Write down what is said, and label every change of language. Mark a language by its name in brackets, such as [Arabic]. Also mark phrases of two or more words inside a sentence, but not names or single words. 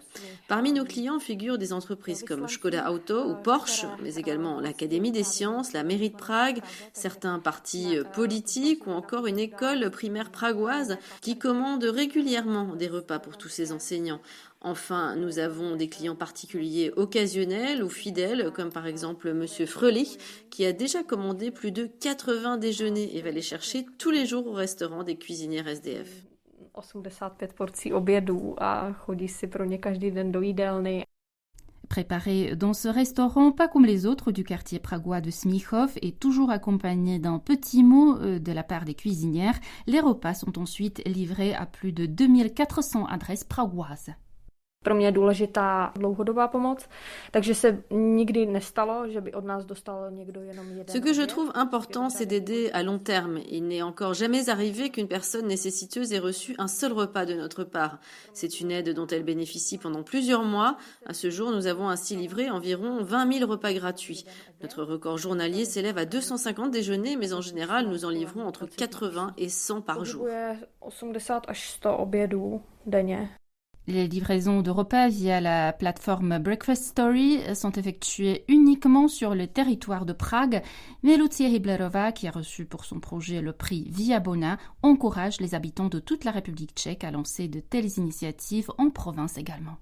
[French] Parmi nos clients figurent des entreprises comme Škoda Auto ou Porsche, mais également l'Académie des sciences, la mairie de Prague, certains partis politiques ou encore une école primaire pragoise qui commande régulièrement des repas pour tous ses enseignants. Enfin, nous avons des clients particuliers occasionnels ou fidèles, comme par exemple Monsieur Fröhlich, qui a déjà commandé plus de 80 déjeuners et va les chercher tous les jours au restaurant des cuisinières SDF. [Czech] 85 porcí obědů a chodí si pro ně každý den do jídelny. [French] Préparé dans ce restaurant, pas comme les autres du quartier pragois de Smíchov et toujours accompagné d'un petit mot de la part des cuisinières, les repas sont ensuite livrés à plus de 2400 adresses pragoises. [Czech] Pro mě je důležitá dlouhodobá pomoc, takže se nikdy nestalo, že by od nás dostal někdo jenom jeden. [French] Ce que je trouve important, c'est d'aider à long terme. Il n'est encore jamais arrivé qu'une personne nécessiteuse ait reçu un seul repas de notre part. C'est une aide dont elle bénéficie pendant plusieurs mois. À ce jour, nous avons ainsi livré environ 20 000 repas gratuits. Notre record journalier s'élève à 250 déjeuners, mais en général, nous en livrons entre 80 et 100 par jour. [Czech] 80 až 100 obědů denně. [French] Les livraisons de repas via la plateforme Breakfast Story sont effectuées uniquement sur le territoire de Prague, mais Lucia Hiblerova, qui a reçu pour son projet le prix Via Bona, encourage les habitants de toute la République tchèque à lancer de telles initiatives en province également.